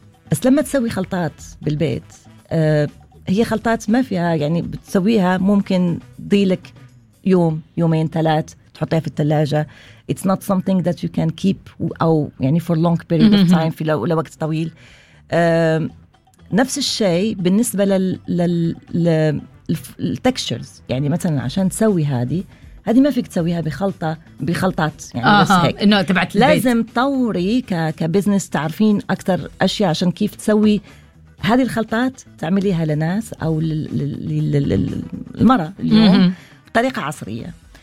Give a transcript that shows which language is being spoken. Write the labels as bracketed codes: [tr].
[ar] بس لما تسوي خلطات بالبيت هي خلطات ما فيها، يعني بتسويها ممكن ضيلك يوم يومين ثلاث تحطيها في الثلاجة. [en] It's not something that you can keep أو يعني for long period of time [ar] في لوقت طويل. نفس الشيء بالنسبة للtextures، يعني مثلا عشان تسوي هذه ما فيك تسويها بخلطات يعني بس هيك. إنه تبعت البيت. لازم تطوري كبزنس، تعرفين أكثر أشياء عشان كيف تسوي هذه الخلطات تعمليها لناس أو للمرأة اليوم بطريقة عصرية.